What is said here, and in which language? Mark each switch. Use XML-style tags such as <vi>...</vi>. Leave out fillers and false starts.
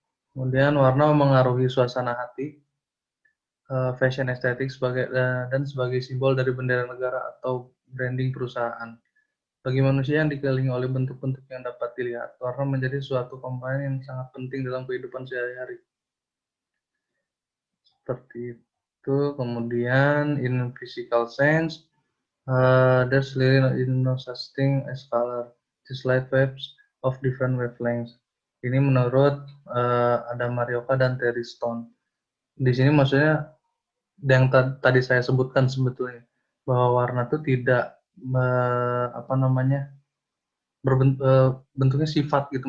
<id>Kemudian warna memengaruhi suasana hati, fashion estetik dan sebagai simbol dari bendera negara atau branding perusahaan. Bagi manusia yang dikelilingi oleh bentuk-bentuk yang dapat dilihat, warna menjadi suatu komponen yang sangat penting dalam kehidupan sehari-hari. Seperti itu. Kemudian</id> <en>in physical sense, there's really no such thing as color, just light waves of different wavelengths.</en> <id>Ini menurut Adam Marioka dan Terry Stone. Di sini maksudnya yang tadi saya sebutkan sebetulnya, bahwa warna itu tidak apa namanya, bentuknya sifat gitu.</id>